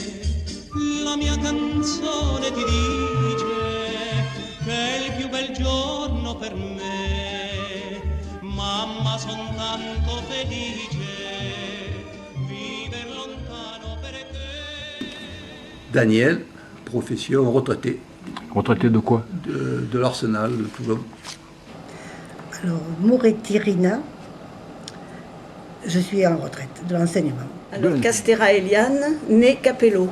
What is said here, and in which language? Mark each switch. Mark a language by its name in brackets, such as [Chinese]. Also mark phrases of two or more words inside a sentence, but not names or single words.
[Italian] La mia canzone ti dice che è il più bel giorno per me. Mamma, son tanto felice viver lontano perché. [French] Daniel, profession retraité. Retraité de quoi? De l'Arsenal de Toulon. Alors, Moretti Rina, je suis en retraite de l'enseignement. Alors, Castera Eliane, née Capello.